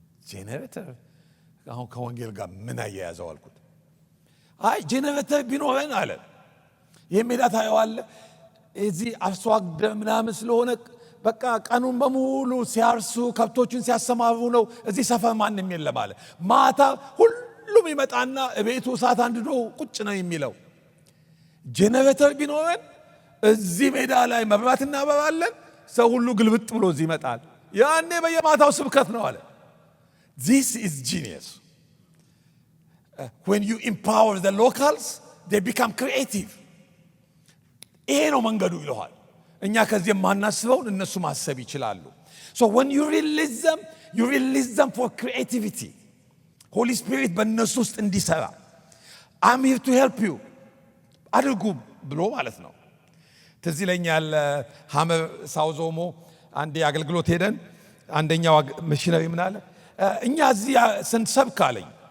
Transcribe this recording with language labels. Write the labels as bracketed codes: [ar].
[am] ጄኔሬተር አሁን ከወንጌል ጋር ምን አያያዘው አልኩት። አይ ጄኔሬተር ቢኖረን አለ የሜዳ ታየዋለህ እዚህ አርሶ አደር ምናምን ስለሆነ በቃ ቀኑን በሙሉ ሲያርሱ ከብቶችን ሲያሰማሩ ነው። እዚህ ሰፈር ማንም የለም አለ። ማታ ሁሉም ይመጣና ቤቱ እሳት አንድዶ ቁጭ ነው የሚለው። ጄኔሬተር ቢኖረን እዚህ ሜዳ ላይ መብራት እናበራለን፣ ሰው ሁሉ ግልብጥ ብሎ እዚህ ይመጣል። ያኔ በየማታው ስብከት ነው አለ። [en] This is genius. When you empower the locals, they become creative. [am] ይሄ ነው መንገዱ ይለዋል። እኛ ከዚህ የማናስበውን እነሱ ማሰብ ይችላሉ። [en] So when you release them for creativity. [am] Holy Spirit በእነሱ ውስጥ እንዲሰራ [en] I'm here to help you [am] አድርጉ ብሎ ማለት ነው። ትዝ ይለኛል ሐመር ሳውዞሞ አንዴ አገልግሎት ሄደን አንደኛው ሚሽነሪ ምን አለ፣ እኛ እዚህ ስንሰብክ አለኝ